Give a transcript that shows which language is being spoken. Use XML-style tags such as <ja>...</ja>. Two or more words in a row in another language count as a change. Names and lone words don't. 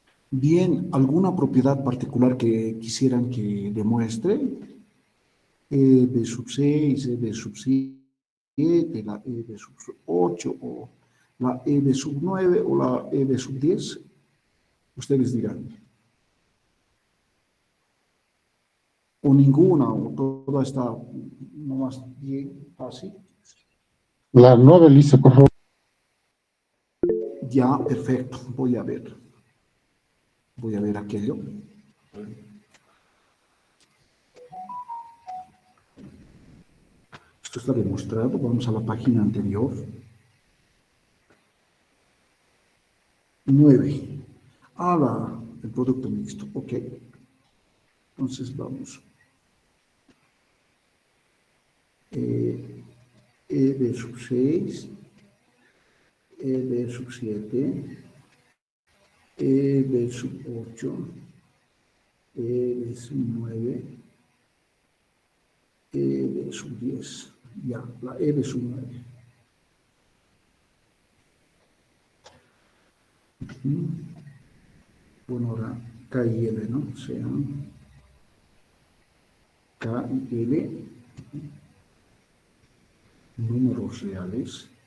<es>Bien, ¿alguna propiedad particular que quisieran que demuestre? E de sub 6, E de sub 7, la E de sub 8, o la E de sub 9, o la E de sub 10. Ustedes dirán. O ninguna, o toda está nomás bien fácil. La 9, Lisa, por favor. Ya, perfecto. Voy a ver. Voy a ver aquello. Esto está demostrado. Vamos a la página anterior. 9. El producto mixto. Ok. Entonces vamos. E de sub 6, E de sub 7, E de sub 8, E de sub 9, E de sub 10. Ya, la E de sub 9. Bueno, ahora K y L, ¿no? O sea, K y L, números reales.</es>